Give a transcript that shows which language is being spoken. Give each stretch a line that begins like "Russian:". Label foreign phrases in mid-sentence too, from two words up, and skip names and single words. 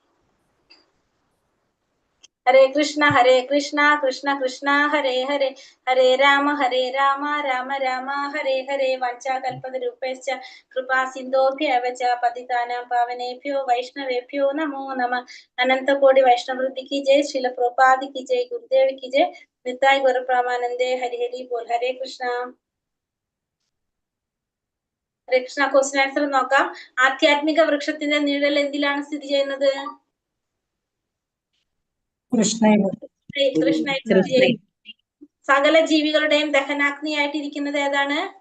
Sanskrit: ഹരേ കൃഷ്ണ കൃഷ്ണ കൃഷ്ണ ഹരേ ഹരേ, ഹരേ രാമ രാമ രാമ ഹരേ ഹരേ. वाञ्चाकल्पतरूपेश्च कृपा सिन्धोभ्यव च पतितानां पावनेभ्यो वैष्णवेभ्यो नमो नमः. अनन्तकोटि वैष्णवृत्ति
Hindi: की जय, श्रील प्रभुपाद की जय, गुरुदेव की जय,
Bangla: निताय गौर प्रमानंदे, हरि हरि बोल.
Malayalam: ഹരേ കൃഷ്ണ. ഹരേ കൃഷ്ണ.
English: question answer
Malayalam: നോക്കാം. ആധ്യാത്മിക വൃക്ഷത്തിന്റെ നിഴൽ എന്തിലാണ് സ്ഥിതി ചെയ്യുന്നത്? കൃഷ്ണ. സകല ജീവികളുടെയും ദഹനാഗ്നിയായിട്ടിരിക്കുന്നത് ഏതാണ്?